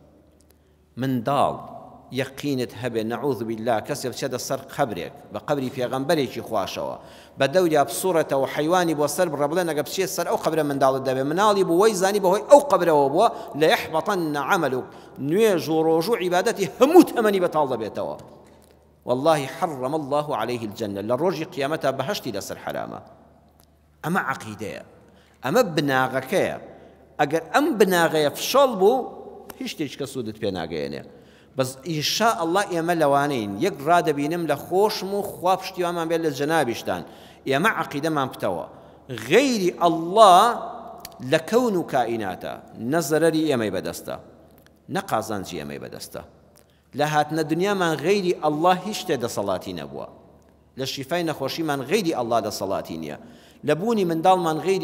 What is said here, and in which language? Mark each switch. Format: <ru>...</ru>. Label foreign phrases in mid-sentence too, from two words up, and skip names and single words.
<ckb>منداڵ یەقینت هەبێ</ckb> <ar>نەعوذ بالله</ar> <ckb>کەسێ بچێتە سەر قەبرێک بە قەبری پێغەمبەرێکی خواشەوە بە دەوریا بسوڕێتەوە حەیوانی بۆ سەر بڕە بڵێن ئەگە بچێت سەر ئەو قەبرە منداڵت دەبێ مناڵی بووەی زانی بەهۆی ئەو قەبرەوە بووە</ckb> <ar>لەیحبەطەنە عەمەلوک</ar> <ckb>نوێژ و ڕۆژ و عیبادەتی هەموو تەمەنی بەتاڵ دەبێتەوە</ckb> <ar>والله حرم الله عليه الجنة</ar> <ckb>لە ڕۆژی قیامەتە بەهەشتی لەسەر حرامە ئەمە عەقیدەیە ئەمە بناغەکەیە ئەگەر ئەم بناغەیە فشەڵ بوو هیچ شتێک کە سوودت پێ ناگەیەنێ بەس</ckb> <ar>ئینشاء الله</ar> <ckb>ئێمە لەوانەین یەک ڕادەبینم لە خۆشم و خوا پشتیوانمان بێت لە جەنابیشتان ئێمە عەقیدەمان پتەوە غەیری ئەڵڵا لە کەون و کائیناتە نە زەرەری ئێمەی بەدەستە نە قازانجی ئێمەی بەدەستە لە هاتنە دنیامان غەیری ئەڵڵا هیچ شتێ دەسەڵاتی نەبووە لە شیفای نەخۆشیمان غەیری ئەڵڵا دەسەڵاتی نییە لە بوونی منداڵمان غەیری</ckb>